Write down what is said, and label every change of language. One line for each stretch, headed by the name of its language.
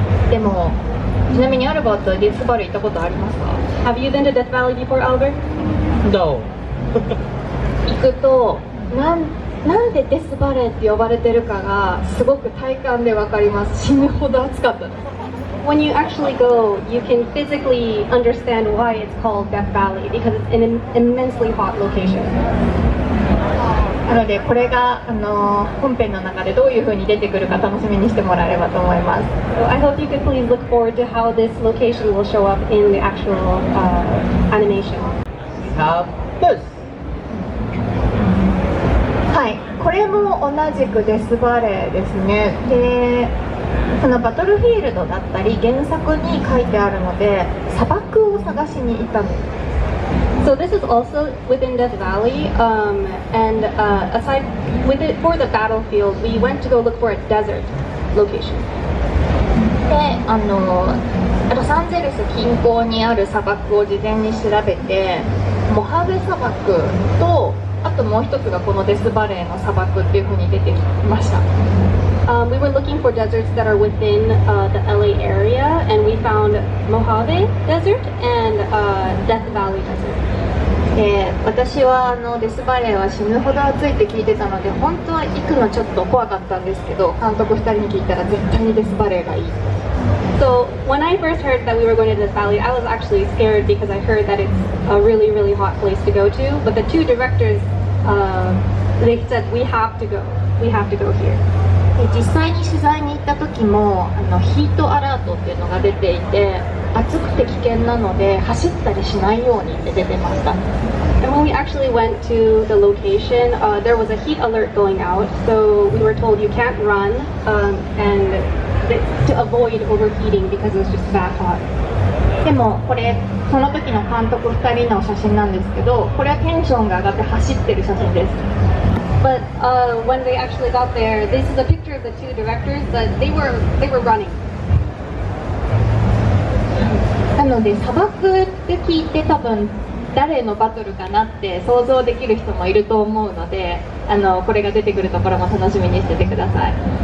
Japanese: でもちなみにアルバートはデスバレー行ったことありますか？
English: Have you been to Death Valley before, Albert? No.
Japanese: 行くとなんでデスバレーって呼ばれてるかがすごく体感でわかります。死ぬほど暑かったです。
English: When you actually go, you can physically understand why it's called Death Valley because it's an immensely hot location.
Japanese: なのでこれが本編の中でどういう風に出てくるか楽しみにしてもらえればと思います。
English: So I hope you could please look forward to how this location will show up in the actual animation. We have this.
Japanese: はい、これも同じくデスバレーですね。で、そのバトルフィールドだったり原作に書いてあるので砂漠を探しに行ったんです。
English: So this is also within Death Valley, and aside with it for the battlefield, we went to go look for a desert location.
Japanese: で、ロサンゼルス近郊にある砂漠を事前に調べて、モハベ砂漠とあともう一つがこのデスバレーの砂漠っていう風に出てきました。
English: We were looking for deserts that are within the LA area, and we found Mojave Desert and Death Valley Desert.
Japanese: で、私はデスバレーは死ぬほど暑いって聞いてたので本当は行くのちょっと怖かったんですけど、監督2人に聞いたら絶対にデスバレーがいい。
English: So when I first heard that we were going to Death Valley, I was actually scared because I heard that it's a really, really hot place to go to. But the two directors, they said we have to go. We have to go here.
Japanese: 実際に取材に行った時もヒートアラートっていうのが出ていて、暑くて危険なので走ったりしないようにって出てました。
English: And when we actually went to the location, there was a heat alert going out, so we were told you can't run and to avoid overheating because it was just that hot.
Japanese: でもこれその時の監督2人の写真なんですけど、これはテンションが上がって走ってる写真です。
English: But when they actually got there, this is a picture of the two directors, but they were running.
Japanese: なので砂漠って聞いて多分誰のバトルかなって想像できる人もいると思うので、これが出てくるところも楽しみにしててください。